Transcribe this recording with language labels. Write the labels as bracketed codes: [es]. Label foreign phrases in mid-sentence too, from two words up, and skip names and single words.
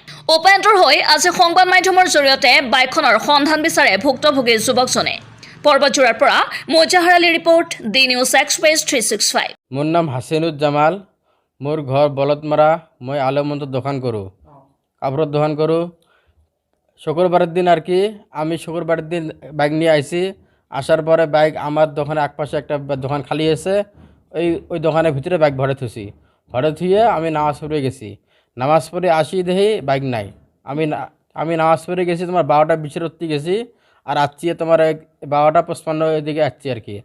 [as] উপায়ন্তৰ হৈ আজি সংবাদ মাধ্যমৰ জৰিয়তে বাইকখনৰ সন্ধান বিচাৰে ভুক্তভোগী যুৱকজনে। পৰ্বতজোৰাৰ পৰা মোজাহাৰ আলী ৰিপৰ্ট, দি নিউজ এক্সপ্ৰেছ 365। মোৰ নাম হাছানুজ্জামান। মোৰ ঘৰ বলদমাৰা। মই আলমগঞ্জত দোকান কৰোঁ, [bn] কাপড়ের দোকান [as] কৰোঁ। [bn] শুক্রবারের দিন আর কি আমি শুক্রবারের দিন বাইক নিয়ে আইছি। আসার পরে বাইক আমার দোকানে একপাশে একটা দোকান খালি আছে, ওই দোকানের ভিতরে বাইক ভরে থুছি। ভরে থুয়ে আমি নামাজ পড়ে গেছি। নামাজ পড়ে আসি দেখি বাইক নাই। আমি নামাজ পড়ে গেছি তোমার 12টা 20 উঠতে গেছি, আর আসছি তোমার 12টা 55 এদিকে আসছি আর কি।